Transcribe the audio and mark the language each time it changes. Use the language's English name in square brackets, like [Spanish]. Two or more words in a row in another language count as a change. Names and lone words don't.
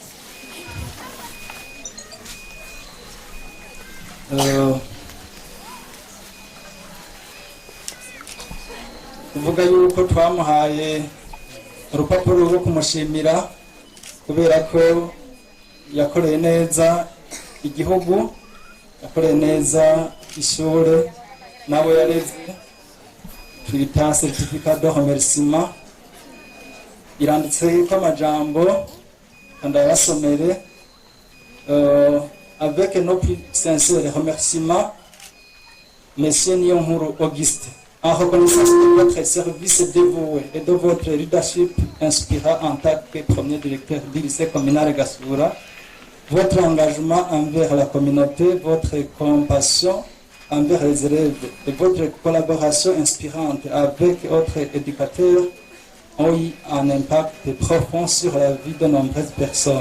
[Rundi] Tuvuga yuko twamuhaye urupapuro rwo kumushimira kubera ko yakoreye neza igihugu, yakoreye neza ishure nabo yareze, twita [French] certificat de remerciement. [Rundi] Iranditse ko amajambo kandi abasomere [French] avec nos plus sincères remerciements, Monsieur Niyonkuru Auguste, en reconnaissance de votre service dévoué et de votre leadership inspirant en tant que premier directeur du lycée communal Gasura, votre engagement envers la communauté, votre compassion envers les élèves et votre collaboration inspirante avec autres éducateurs ont eu un impact profond sur la vie de nombreuses personnes.